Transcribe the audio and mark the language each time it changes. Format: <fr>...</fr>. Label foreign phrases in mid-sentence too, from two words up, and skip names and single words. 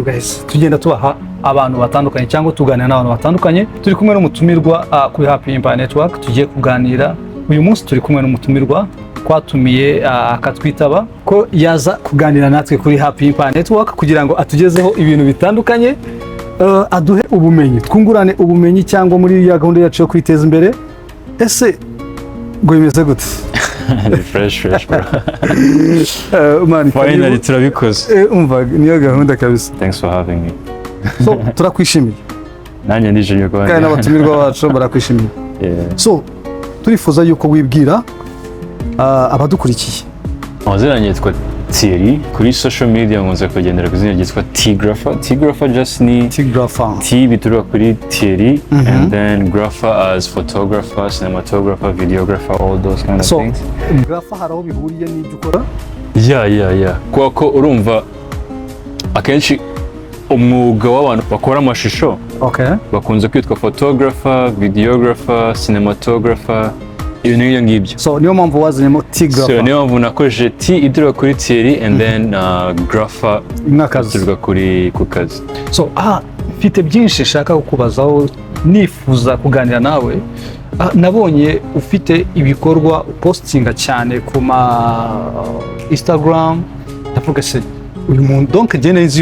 <rw>guys tugenda tubaha abantu batandukanye cyangwa tuganira n'abantu batandukanye turi kumwe n'umutumirwa kuri Happy Empire Network tugiye kuganira uyu munsi turi kumwe n'umutumirwa twatumiye akatwitaba ko yaza kuganira natwe kuri Happy Empire Network kugira ngo atugezeho ibintu bitandukanye aduhe ubumenyi twungurane ubumenyi cyangwa muri ya gahunda yacu yo kwiteza imbere ese Gwimeze gute?</rw> <en>Fresh bro. Man,</en> <rw>finally turabikoze. Umva niyo gahunda kabisa.</rw> <en>Thanks for having me.</en> <rw>So turakwishimiye. Nanjye ndije ko kandi n'abatumirwa bacu barakwishimiye. So turifuza yuko wibwira abadukurikiye. Amazina yitwa Thierry kuri</rw> <en>social media</en> <rw>nkunze kugendera kuzina ryitwa T-graphy.</rw> <en>T-graphy just</en> <rw>ni T bituruka kuri Thierry</rw> <en>and then grapher as photographer, cinematographer, videographer, all those kind of things.</en> <rw>So grapher haraho bihuriye n'ibyo ukora?</rw> <en>Yeah.</en> <rw>Kuko urumva akenshi umwuga w'abantu bakora amashusho bakunze kwitwa photographer, videographer, cinematographer ibintu nk'ibyo ngibyo. So niyo mpamvu wazanyemo T-graphy. So niyo mpamvu nakoresheje T iduruka kuri Thierry</rw> <en>and then grapher</en> <rw>iduruka kuri Kukazi. So mfite byinshi nshaka kukubazaho nifuza kuganira nawe. Nabonye ufite ibikorwa postinga cyane ku ma Instagram ndavuga se uyu muntu donc gene nzi</rw>